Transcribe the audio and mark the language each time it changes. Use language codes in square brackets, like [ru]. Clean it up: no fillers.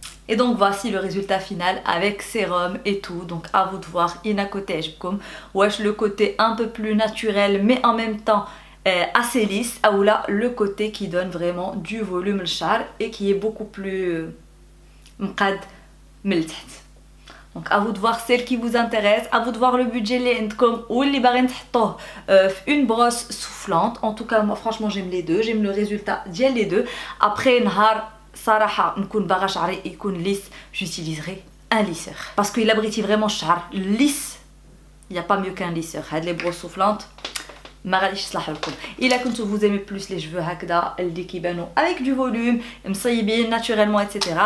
[fr] Et donc voici le résultat final avec sérum et tout. Donc à vous de voir ina côté عجبكم واش le côté un peu plus naturel mais en même temps assez lisse ou là le côté qui donne vraiment du volume le char et qui est beaucoup plus [ar] مقاد من التحت. [fr] Donc à vous de voir celle qui vous intéresse, à vous de voir le budget [ar] اللي عندكم واللي باغي نحطوه [fr] في une brosse soufflante. En tout cas moi franchement j'aime les deux, j'aime le résultat ديال les deux. Après [ar] نهار صراحه نكون باغا شعري يكون ليس [fr] j'utiliserai un lisseur parce que [ar] الا بغيتي فريمون الشعر ليس [fr] il y a pas mieux qu'un lisseur. هاد لي بروس soufflantes [ar] ما غاديش يصلح لكم. [fr] الا كنتو vous aimez plus les cheveux [ar] هكذا اللي كيبانوا [fr] avec du volume مصيبين naturellement etc.